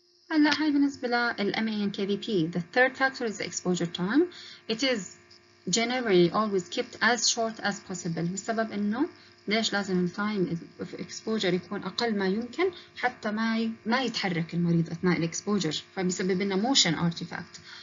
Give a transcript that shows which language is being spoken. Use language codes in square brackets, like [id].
[ar] هلا هاي بالنسبة لل MA and KVP. [en] The third factor is the exposure time. It is generally always kept as short as possible. [ar] بسبب إنه ليش لازم التايم of exposure يكون أقل ما يمكن حتى ما يتحرك المريض أثناء الإكسبوجر، فبيسبب لنا motion artifact.